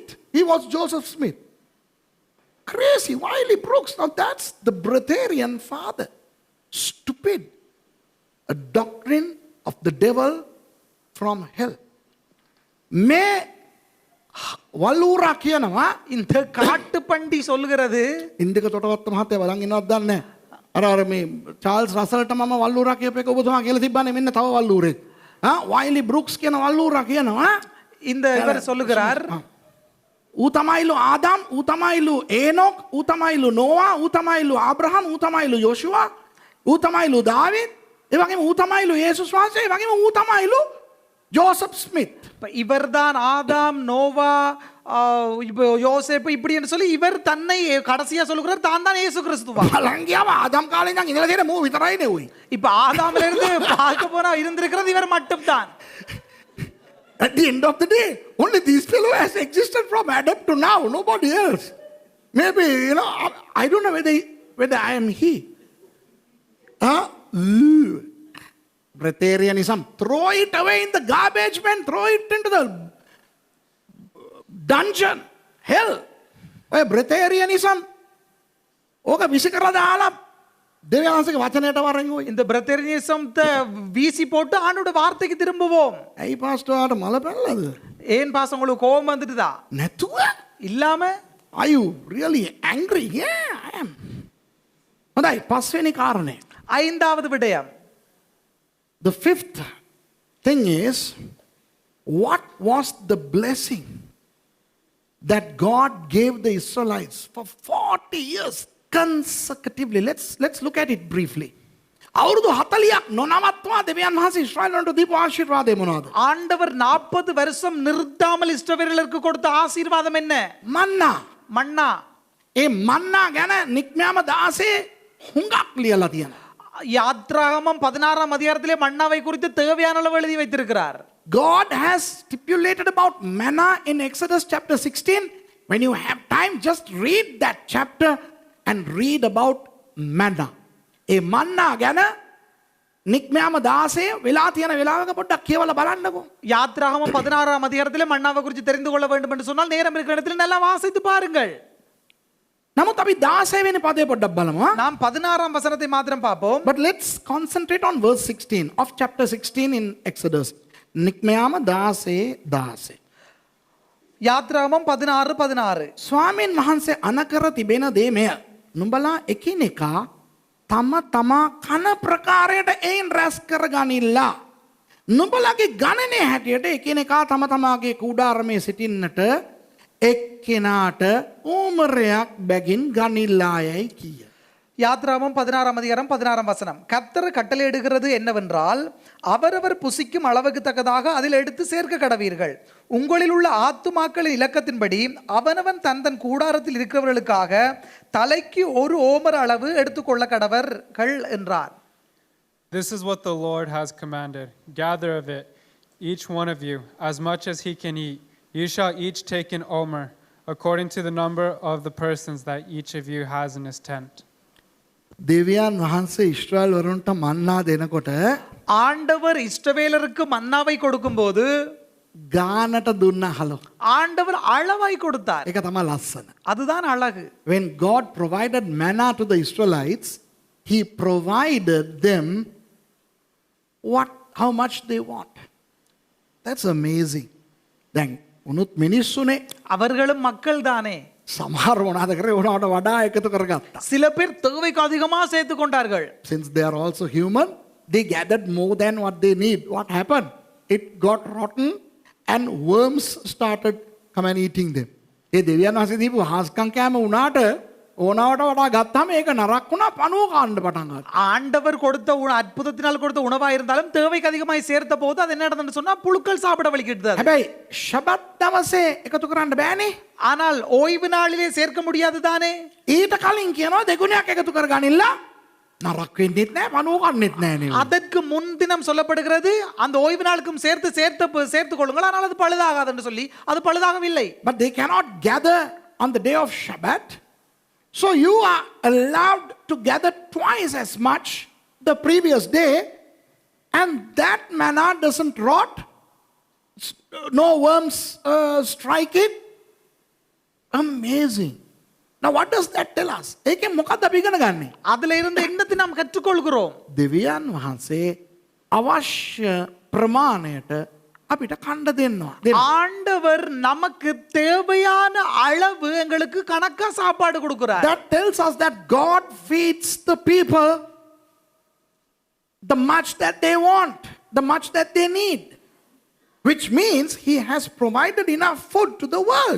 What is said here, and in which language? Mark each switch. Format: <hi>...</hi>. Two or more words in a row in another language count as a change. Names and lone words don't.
<en>He was Joseph Smith. Crazy. Wiley Brooks. Now that's the Breatharian father. Stupid. A doctrine of the devil from hell.</en> <si>Me වල්ලූරා කියනවා</si> <ta>இந்த காட்டு பண்டி சொல்லுகிறது</ta> <si>ඉන්දික තොටවත්ත මහත්තයා බලන් ඉන්නවද දන්නේ අර මේ චාල්ස් රසල්ට මම වල්ලූරා කියප එක ඔබතුමා කියලා තිබ්බනේ මෙන්න තව වල්ලූරෙක්. Wiley Brooks කියන වල්ලූරා කියනවා</si> <ta>இந்த இவர் சொல்லுகிறார்</ta> <si>ඌ තමයිලු ආදාම්, ඌ තමයිලු ඒනොක්, ඌ තමයිලු නෝවා, ඌ තමයිලු ආබ්‍රහම්, ඌ තමයිලු යෝෂුවා, ඌ තමයිලු දාවිද්, ඒ වගේම ඌ තමයිලු යේසුස් වහන්සේ, ඒ වගේම ඌ තමයිලු ஜோசப் ஸ்மித்.</si> <ta>இவர்தான் ஆதாம், நோவா, யோசேப்பு இப்படின்னு சொல்லி இவர் தன்னை கடைசியா சொல்லுகிறார் தான் தான் இயேசு கிறிஸ்துவா.</ta> <si>බලංගියාව ආදාම් කාලේ ඉඳන් ඉඳලා තියෙන මූ විතරයි නේ උයි.</si> <ta>இப்ப ஆதாம்ல இருந்து பார்க்க போனா இருந்திருக்கிறது இவர் மட்டும் தான்.</ta> <en>At the end of the day, only these fellow has existed from Adam to now, nobody else. Maybe, I don't know whether I am he. Breatharianism. Throw it away in the garbage bin. Throw it into the dungeon. Hell. Breatharianism.</en> <si>ඕක විසි කරලා දාලා දෙවියන් වහන්සේගේ වචනයට වරන් ඔය.</si> <ta>இந்த Breatharianism வீசி போட்டு ஆண்டோட வார்த்தைக்கு திரும்புவோம்.</ta> <si>ඇයි පාස්ටර්ට මල පැනලාද?</si> <ta>ஏன் பாஸ் உங்களுக்கு கோபம் வந்துட்டுதா?</ta> <si>නැතුව?</si> <ta>இல்லாம?</ta> <en>Are you really angry? Yeah, I am.</en> <si>හොඳයි පස්වෙනි කාරණේ.</si> <ta>ஐந்தாவது விடயம்.</ta> <en>The fifth thing is, what was the blessing that God gave the Israelites for 40 years consecutively? Let's look at it briefly.</en> <si>අවුරුදු 40ක් නොනවත්වා දෙවියන් වහන්සේ ඊශ්‍රායලන්ට දීපු ආශිර්වාදය මොනවද?</si> <ta>ஆண்டவர் 40 வருஷம் நிறுத்தாமல் இஸ்ரவேலருக்கு கொடுத்த ஆசீர்வாதம் என்ன?</ta> <si>මන්නා.</si> <ta>மன்னா.</ta> <si>ඒ මන්නා ගැන නික්මයාම 16 හුඟක් ලියලා තියෙනවා.</si> <ta>யாத்ராகமம் 16ஆம் அதிகாரத்திலே மன்னாவை குறித்து தேவையான அளவு எழுதி வைத்திருக்கிறார்.</ta> <en>God has stipulated about manna in Exodus chapter 16. When you have time, just read that chapter and read about manna.</en> <si>ඒ මන්නා ගැන නික්මයාම 16 වෙලා තියෙන වෙලාවක පොඩ්ඩක් කියවලා බලන්නකෝ.</si> <ta>யாத்ராகமம் 16ஆம் அதிகாரத்திலே மன்னாவை குறித்து தெரிந்து கொள்ள வேண்டும் என்று சொன்னால் நேரம் இருக்கிற இடத்தில் நல்லா வாசித்து பாருங்கள்.</ta> <si>නමුත් අපි 16 වෙනි පදේ පොඩ්ඩක් බලමු.</si> <ta>நாம் 16ஆம் வசனத்தை மாத்திரம் பார்ப்போம்.</ta> <en>But let's concentrate on verse 16 of chapter 16 in Exodus.</en> <si>නික්මයාම 16:16.</si> <ta>யாத்ராகமம் 16:16.</ta> <si>ස්වාමීන් වහන්සේ අනකර තිබෙන දේ මෙය. නුඹලා එකිනෙකා තම තමා කන ප්‍රකාරයට එයින් රැස් කරගනිල්ලා. නුඹලගේ ගණනය හැටියට එකිනෙකා තම තමාගේ කුඩාරමේ සිටින්නට එක්කෙනාට ඕමරයක් බැගින් ගනිල්ලායයි කිය.</si> <ta>யாத்ராகமம் 16ஆம் அதிகாரம் 16ஆம் வசனம். கர்த்தர் கட்டளையிடுகிறது என்னவென்றால் அவரவர் புசிக்கும் அளவுக்கு தக்கதாக அதில் எடுத்து சேர்க்க கடவீர்கள். உங்களில் உள்ள ஆத்துமாக்களின் இலக்கத்தின்படி அவனவன் தன் தன் கூடாரத்தில் இருக்கிறவர்களுக்காக தலைக்கு ஒரு ஓமர் அளவு எடுத்துக்கொள்ள கடவர்கள் என்றார்.</ta> <en>This is what the Lord has commanded. Gather of it, each one of you, as much as he can eat. You shall each take an omer, according to the number of the persons that each of you has in his tent.</en> <si>දෙවියන් වහන්සේ ඊශ්‍රායල් වරුන්ට මන්නා දෙනකොට</si> <ta>ஆண்டவர் இஸ்ரவேலருக்கு மன்னாவை கொடுக்கும்போது</ta> <si>ගානට දුන්න හලෝ.</si> <ta>ஆண்டவர் அளவாய் கொடுத்தார்.</ta> <si>ඒක තමයි ලස්සන.</si> <ta>அதுதான் அழகு.</ta> <en>When God provided manna to the Israelites, he provided them how much they want. That's amazing.</en> <si>දැන් උනුත් මිනිස්සුනේ</si> <ta>அவர்களும் மக்கள் தானே.</ta> <si>සමහර මොනවාද කරේ උනාට වඩා එකතු කරගත්තා.</si> <ta>சில பேர் தேவைக்கு அதிகமாக சேர்த்து கொண்டார்கள்.</ta> <en>Since they are also human, they gathered more than what they need. What happened? It got rotten and worms started come and eating them.</en> <si>ඒ දෙවියන් වහන්සේ දීපු හාස්කම් කෑම උනාට ඕනවට වඩා ගත්තාම ඒක නරක් වුණා පණුව කන්න පටන් ගත්තා.</si> <ta>ஆண்டவர் கொடுத்த அற்புதத்தினால் கொடுத்த உணவா இருந்தாலும் தேவைக்கு அதிகமாய் சேர்த்த போது அது என்ன நடந்ததுன்னு சொன்னா புழுக்கள் சாப்பிட வலிக்கிட்டது.</ta> <si>හැබැයි ෂබත් දවසේ එකතු කරන්න බෑනේ.</si> <ta>ஆனால் ஓய்வு நாளிலே சேர்க்க முடியாது தானே.</ta> <si>ඊට කලින් කියනවා දෙගුණයක් එකතු කරගනින්න නරක් වෙන්නෙත් නෑ පණුව කන්නෙත් නෑ නේ.</si> <ta>அதற்கு முன்தினம் சொல்லப்படுகிறது அந்த ஓய்வு நாளுக்கும் சேர்த்து கொள்ளுங்கள் ஆனால் அது பழுதாகாது என்று சொல்லி அது பழுதாகவில்லை.</ta> <en>But they cannot gather on the day of Shabbat. So you are allowed to gather twice as much the previous day, and that manna doesn't rot. No worms strike it. Amazing. Now what does that tell us?</en> <si>ඒකෙන් මොකක්ද අපි ඉගෙන ගන්නෙ?</si> <ta>அதுல இருந்து என்னத்தை நாம் கற்றுக்கொள்கிறோம்?</ta> <si>දෙවියන් වහන්සේ අවශ්‍ය ප්‍රමාණයට අපිට කණ්ඩ දෙන්නවා.</si> <ta>ஆண்டவர் நமக்கு தேவையான அளவு எங்களுக்கு கணக்கா சாப்பாடு கொடுக்கிறார்.</ta> <en>That tells us that God feeds the people the much that they want, the much that they need, which means he has provided enough food to the world.</en>